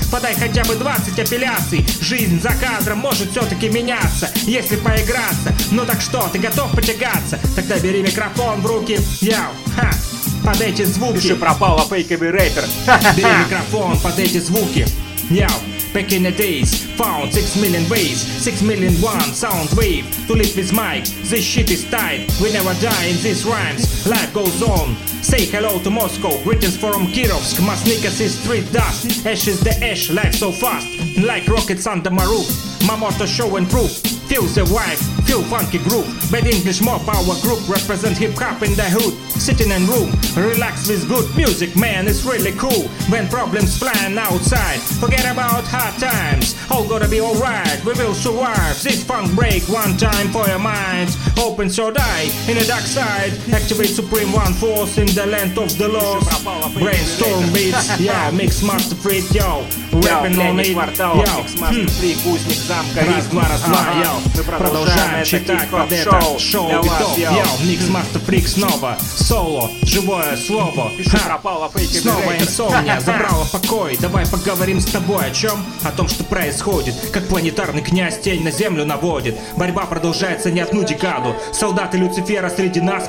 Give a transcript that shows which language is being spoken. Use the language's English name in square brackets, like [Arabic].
[Russian] Подай хотя бы 20 апелляций. Жизнь за кадром может все-таки меняться, если поиграться. Ну так что, ты готов потягаться? Тогда бери микрофон в руки. Яу, ха, под эти звуки. Пиши пропало, фейковый рэпер. Бери микрофон под эти звуки. Яу. [English] Back in the days, found 6 million ways, 6 million one sound wave. To live with mic, this shit is tight. We never die in these rhymes, life goes on. Say hello to Moscow, greetings from Kirovsk. My sneakers is street dust, ash is the ash, life so fast. Like rockets under my roof, my motto showing proof. Feel the vibe, feel funky groove. Bad English mob power group, represent hip-hop in the hood. Sitting in room, relax with good music, man, it's really cool. When problems flying outside, forget about hard times. All gonna be alright, we will survive. This funk break, one time for your mind. Open your eye, in the dark side. Activate supreme one force in the land of the lost. Brainstorm beats, yeah, mix master freak, yo. Rapping on it, yo. [Russian] Мы продолжаем. это хип-хоп шоу. Шоу битов, йоу, Микс Мастер Фрик снова. Соло, живое слово. Еще пропало фейки. Снова инсомния, забрала покой. Давай поговорим с тобой о чем? О том, что происходит. Как планетарный князь тень на землю наводит. Борьба продолжается не одну декаду. Солдаты Люцифера среди нас.